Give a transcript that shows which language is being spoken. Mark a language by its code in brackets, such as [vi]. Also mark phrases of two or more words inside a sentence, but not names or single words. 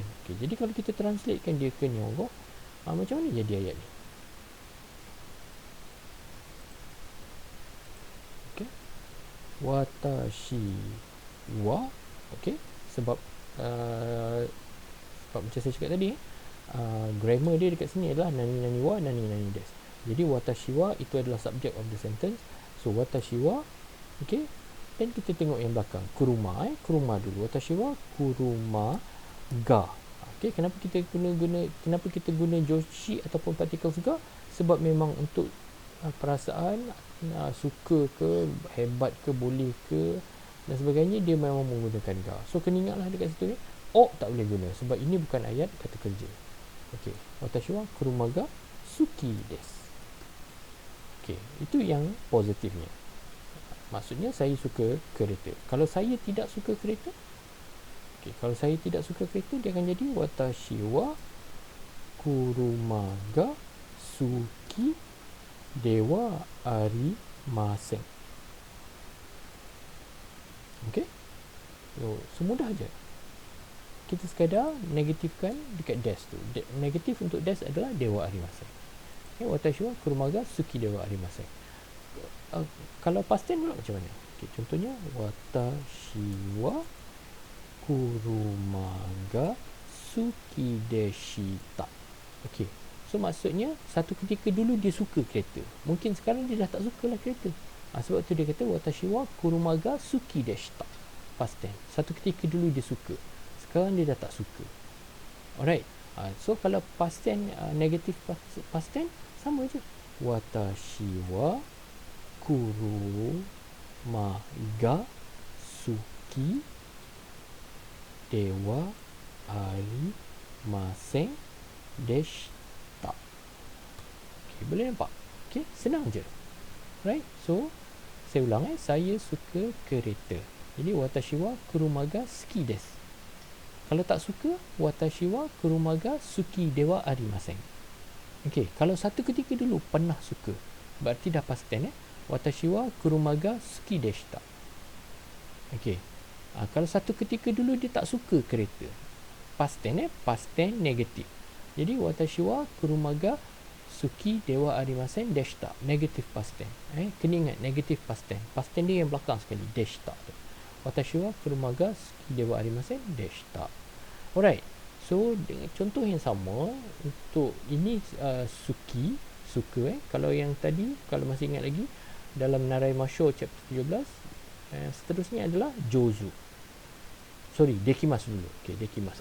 [ms] Okey, jadi kalau kita translatekan dia ke Nihongo, macam mana jadi ayat ni? Okey, [ja] 私は, [ms] okey, sebab macam saya cakap tadi, grammar dia dekat sini adalah [ja] 何々は、何々です. [ms] Jadi [ja] 私は [ms] itu adalah [en] subject of the sentence. [ms] So [ja] 私は, [ms] okey, dan kita tengok yang belakang, kuruma, kuruma dulu. [ja] 私は車が. [ms] Okey, kenapa kita guna joshi ataupun particles ga? Sebab memang untuk perasaan suka ke, hebat ke, boleh ke dan sebagainya, dia memang menggunakan ga. So kena ingatlah dekat situ ni, tak boleh guna sebab ini bukan ayat kata kerja. Okey, [ja] 私は車が好きです. [ms] Okey, itu yang positifnya. Maksudnya saya suka kereta. Kalau saya tidak suka kereta, okey, kalau saya tidak suka kereta, dia akan jadi [ja] 私は車が好きではありません. [ms] Okey, so mudah je. Kita sekadar negatifkan dekat des tu. Negatif untuk des adalah [ja] ではありません. Okay, 私は車が好きではありません. [ms] Kalau [en] past tense [ms] pula macam mana? [ja] Okay, contohnya 私は車が好きでした. [ms] Okey. So maksudnya satu ketika dulu dia suka kereta. Mungkin sekarang dia dah tak suka lah kereta. Sebab tu dia kata [ja] 私は車が好きでした. [en] Past tense. [ms] Satu ketika dulu dia suka. Sekarang dia dah tak suka. Alright. So kalau [en] past tense, negative past tense, [ms] sama je. [ja] 私は車が好きではありませんでした. [ms] Okay, boleh nampak? Okay, senang je. Right? So, saya ulang saya suka kereta. Jadi, [ja] 私は車が好きです. [ms] Kalau tak suka, [ja] 私は車が好きではありません. [ms] Okay, kalau satu ketika dulu pernah suka, berarti dah [en] past tense. [ja] 私は車が好きでした. [ms] Okay. Kalau satu ketika dulu dia tak suka kereta, [en] past tense past tense [ms] negatif. [ja] Jadi 私は車が好きではありませんでした, [ms] negatif [en] past tense. [ms] Kena ingat negatif [en] past tense. Past tense [ms] dia yang belakang sekali, deshita tu. [ja] 私は車が好きではありませんでした. [ms] Alright. So dengan contoh yang sama untuk ini suki, suka Kalau yang tadi, kalau masih ingat lagi dalam [ja] 習いましょう [ms] chapter 17, seterusnya adalah jozu. Sorry, dekimasu dulu. Okey, dekimasu.